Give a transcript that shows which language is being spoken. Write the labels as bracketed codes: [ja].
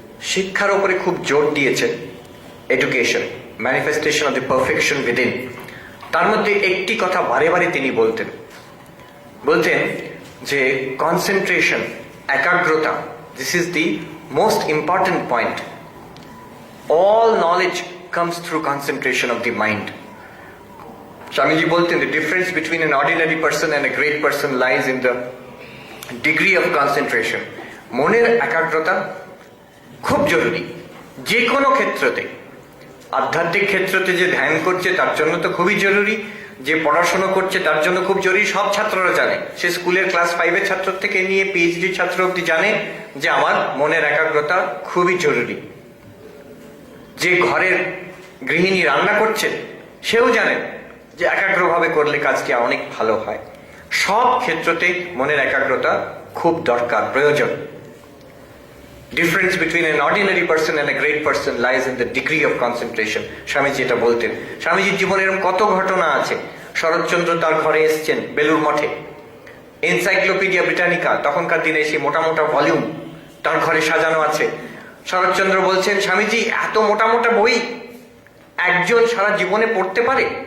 [bn] শিক্ষার উপরে খুব জোর দিয়েছেন, education, manifestation of the perfection within. তার মধ্যে একটি কথা বারে বারে তিনি বলতেন যে কনসেন্ট্রেশন, একাগ্রতা, this is the most important point. [en] All knowledge comes through concentration of the mind. Swamiji bolten, the difference between an ordinary person and a great person lies in the degree of concentration. [bn] মনের একাগ্রতা খুব জরুরি যে কোনো ক্ষেত্রতে। আধ্যাত্মিক ক্ষেত্রতে যে ধ্যান করছে তার জন্য তো খুবই জরুরি, যে পড়াশোনা করছে তার জন্য খুব জরুরি। সব ছাত্ররা জানে, সে স্কুলের ক্লাস 5-এর ছাত্র থেকে নিয়ে পিএইচডি ছাত্র অব্দি জানে যে আমার মনের একাগ্রতা খুবই জরুরি। যে ঘরের গৃহিণী রান্না করছেন সেও জানেন যে একাগ্রভাবে করলে কাজটি অনেক ভালো হয়। সব ক্ষেত্রতে মনের একাগ্রতা খুব দরকার, প্রয়োজন। [en] Difference between an ordinary person and a great person lies in the degree of concentration. [bn] Swamiji এটা বলতেন। স্বামীজির জীবনে এরকম কত ঘটনা আছে। শরৎচন্দ্র তার ঘরে এসছেন বেলুর মঠে, এনসাইক্লোপিডিয়া ব্রিটানিকা, তখনকার দিনে সেই মোটা মোটা ভলিউম তার ঘরে সাজানো আছে। শরৎচন্দ্র বলছেন, স্বামীজি এত মোটা মোটা বই একজন সারা জীবনে পড়তে পারে?